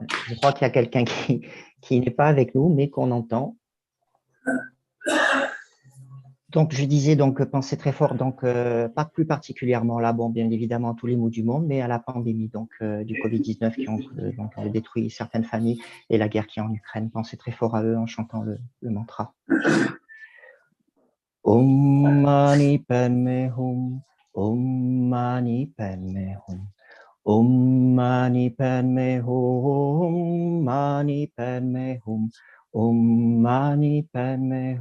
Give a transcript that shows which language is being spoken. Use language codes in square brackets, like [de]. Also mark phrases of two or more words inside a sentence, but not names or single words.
[fr] Je crois qu'il y a quelqu'un qui n'est pas avec nous, mais qu'on entend. Donc, je disais, donc, penser très fort, donc, pas plus particulièrement là, bon, bien évidemment, à tous les maux du monde, mais à la pandémie, donc, du Covid-19 qui ont détruit certaines familles et la guerre qui est en Ukraine. Pensez très fort à eux en chantant le mantra. [sa] Om Mani Padme Hum, Om Mani Padme Hum. Om Mani Padme Hum, Mani Padme Hum, Om Mani Padme